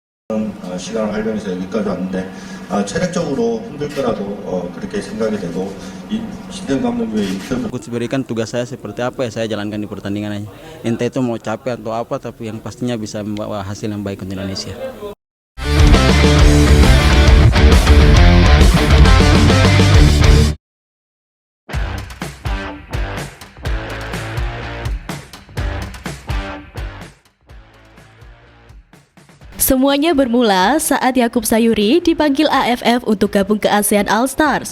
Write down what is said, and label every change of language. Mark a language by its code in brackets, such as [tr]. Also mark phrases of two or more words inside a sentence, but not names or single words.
[ko] 시간을 활용해서 여기까지 왔는데 체력적으로 힘들 거라고 그렇게 생각이 되고 신대웅 감독의 인터뷰 [id] Coach berikan tugas saya seperti apa ya saya jalankan di pertandingan aja. Entah itu mau capek atau apa, tapi yang pastinya bisa membawa hasil yang baik untuk Indonesia. Semuanya bermula saat Yakub Sayuri dipanggil AFF untuk gabung ke ASEAN All Stars.